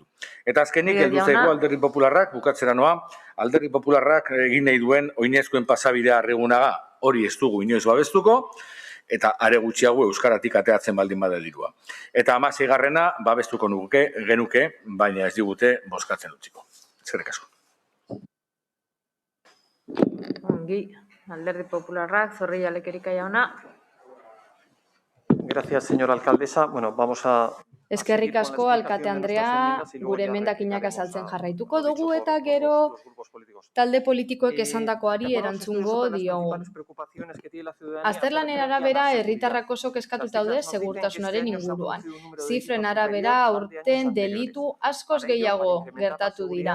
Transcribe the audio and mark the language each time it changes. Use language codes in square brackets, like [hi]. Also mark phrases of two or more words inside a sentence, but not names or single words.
[eu] Eta azkenik, heldu zaigu Alderdi Popularrak, bukatzera noa, Alderdi Popularrak egin nahi duen oinezkoen pasabidea arregunaga, hori ez dugu inoiz babestuko, eta are gutxiago euskaratik ateatzen baldin bada dirua. Eta 16. babestuko genuke, baina ez digute bozkatzen utziko. Eskerrik asko. Ongi, Alderdi Popularrak, Zorrilla Lekerika jauna. [es] Gracias, señora alcaldesa. Bueno, vamos a... [eu] Eskerrik asko, alkate Andrea, gure emendakinak azaltzen jarraituko dugu eta gero talde politikoek esandakoari erantzungo diogu. Azterlanen arabera, herritarrak oso kezkatuta daude segurtasunaren inguruan. Zifren arabera, aurten delitu askoz gehiago gertatu dira.